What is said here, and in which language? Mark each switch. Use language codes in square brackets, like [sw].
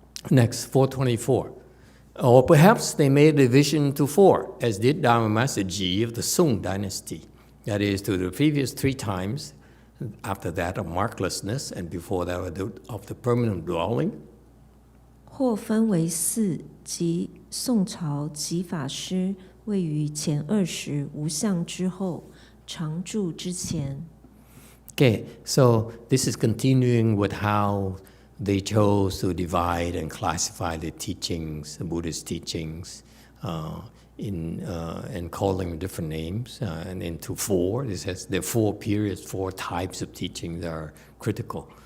[en] Next, 424. Or perhaps they made the division to four, as did Dharma Master Ji of the Sung dynasty. That is, to the previous 3 times, after that of marklessness, and before that of the permanent dwelling. [zh] 或分为4，即宋朝即法师位于前20无相之后，常住之前。 [en] Okay, so this is continuing with how they chose to divide and classify the teachings, the Buddhist teachings, and calling them different names, and into 4. This has there are 4 periods, 4 types of teachings that are critical.